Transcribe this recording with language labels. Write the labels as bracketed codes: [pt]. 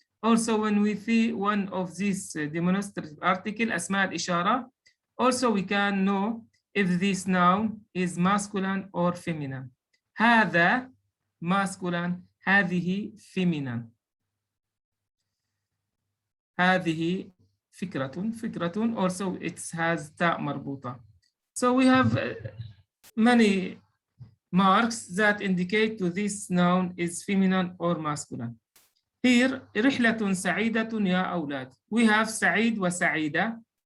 [en] Also when we see one of these demonstrative article أسماء الإشارة, also we can know if this noun is masculine or feminine. هذا masculine, هذه feminine. [ar] هذه فكرة also it has تاء مربوطة. [en] So we have many marks that indicate to this noun is feminine or masculine. [ar] Here رحلة سعيدة يا أولاد. [en] We have سعيد وسعيدة.